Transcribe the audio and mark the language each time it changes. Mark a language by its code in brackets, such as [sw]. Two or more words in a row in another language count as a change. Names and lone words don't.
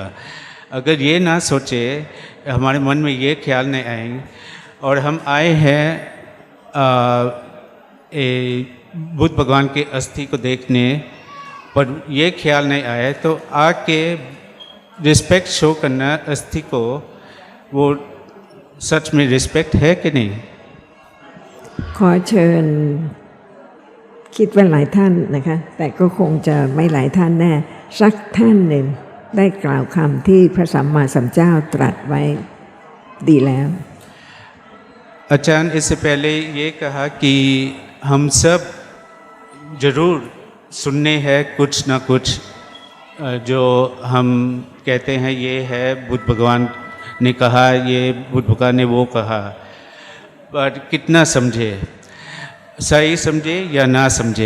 [hi] अगर ये ना सोचे, हमारे मन में ये ख्याल नहीं आएंगे और हम आए हैं बुद्ध भगवान के अस्थि को देखने, पर ये ख्याल नहीं आए तो आके [en] respect show [hi] करना अस्थि को, वो सच में रिस्पेक्ट है कि नहीं? [th] ขอเชิญคิดว่าหลายท่านนะคะแต่ก็คงจะไม่หลายท่านแน่สักท่านหนึ่งได้กล่าวคำที่พระสัมมาสัมพุทธเจ้าตรัสไว้ดีแล้ว [hi] आचार्य इससे पहले ये कहा कि हम सब जरूर सुनने हैं कुछ ना कुछ जो हम कहते हैं ये है बुद्ध भगवान ने कहा, ये बुद्ध भगवान ने वो कहा, पर कितना समझे, सही समझे या ना समझे।